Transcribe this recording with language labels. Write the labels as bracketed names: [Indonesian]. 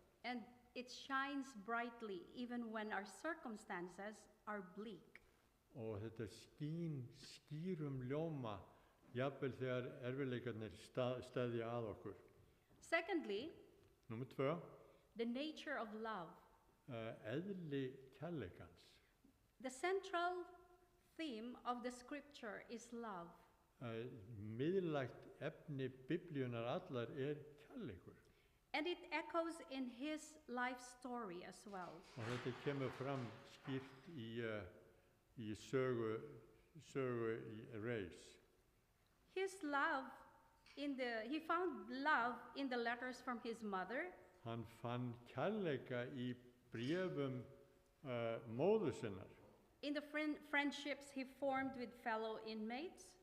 [English] And it shines brightly even when our circumstances are bleak. [Icelandic] Og þetta skýrum ljóma jafnvel þegar erfiðleikarnir steðja að okkur. [English] Secondly, [Icelandic] Númer 2, [English] the nature of love. [Icelandic] eðli kærleikans. [English] The central theme of the scripture is love. [Icelandic] Miðlægt efni Biblíunar allar kærleikur. [English] And it echoes in his life story as well. [Icelandic] Og þetta kemur fram skýrt í sögu í Reis. [English] His love he found love in the letters from his mother. [Icelandic] Hann fann kærleika í bréfum móður sinnar. [English] In the friendships he formed with fellow inmates.